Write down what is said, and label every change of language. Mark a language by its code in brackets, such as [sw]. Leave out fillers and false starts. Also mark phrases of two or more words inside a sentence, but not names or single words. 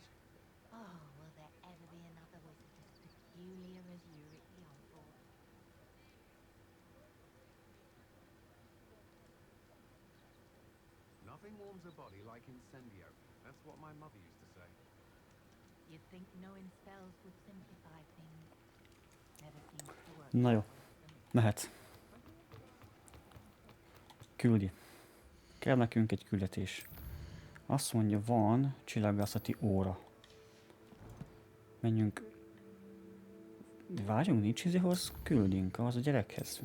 [en] Oh, will there ever be another wizard as peculiar as Uric the Unthought? Nothing warms a body like incendio. That's what my mother used to say. You'd think knowing spells would simplify things. Never seems to work. [hu] Na jó, mehet. Küldi. Kell nekünk egy küldetés. Azt mondja, van csillagászati óra. Menjünk. Várjunk, nincs izéhoz? Küldünk az a gyerekhez.